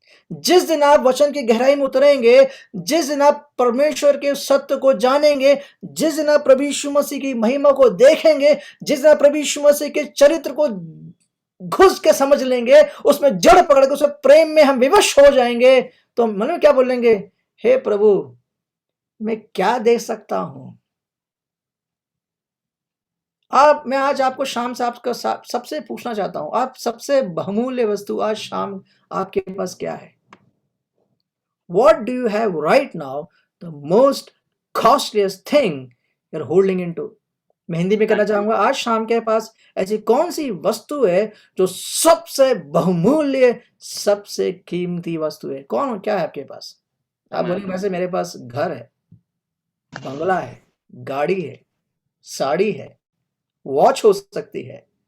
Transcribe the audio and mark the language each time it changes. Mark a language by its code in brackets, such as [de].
[hi] जिस दिन आप वचन की गहराई में उतरेंगे, जिस दिन आप परमेश्वर के सत्य को जानेंगे, जिस दिन आप प्रभु यीशु मसीह की महिमा को देखेंगे, जिस दिन आप प्रभु यीशु मसीह के चरित्र को घुस के समझ लेंगे, उसमें जड़ पकड़ के उसमें प्रेम में हम विवश हो जाएंगे, तो मन में क्या बोलेंगे, हे प्रभु मैं क्या दे सकता हूं। मैं आज आपको शाम से आपका सबसे पूछना चाहता हूं, आप सबसे बहुमूल्य वस्तु आज शाम आपके पास क्या है? [en] What do you have right now, the most costliest thing you're holding into? [hi] मैं हिंदी में कहना चाहूंगा, आज शाम के पास ऐसी कौन सी वस्तु है जो सबसे बहुमूल्य, सबसे कीमती वस्तु है? क्या है आपके पास? आप बोलेंगे वैसे मेरे पास घर है, बंगला है, गाड़ी है, साड़ी है, वॉच हो सकती है।